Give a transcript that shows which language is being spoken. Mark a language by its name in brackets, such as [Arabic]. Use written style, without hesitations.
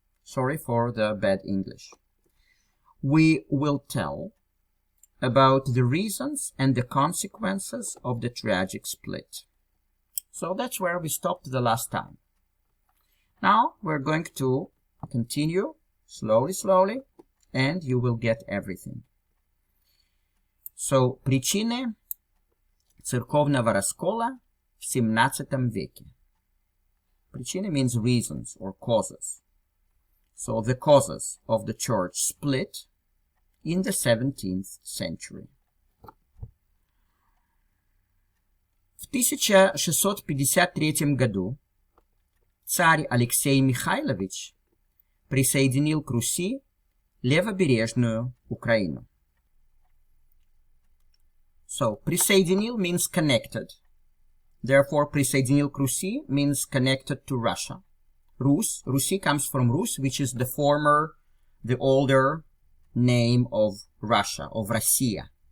[English] Sorry for the bad English. We will tell about the reasons and the consequences of the tragic split. So that's where we stopped the last time. Now we're going to continue slowly, and you will get everything. [Russian] So, причины церковного раскола в XVII веке. [English] Причины means reasons or causes. So, the causes of the church split in the 17th century. [Russian] В 1653 году царь Алексей Михайлович присоединил к Руси левобережную Украину. [English] So, присоединил means connected. Therefore, присоединил к Руси means connected to Russia. Rus. Rusi comes from Rus, which is the older name of Russia, of Россия.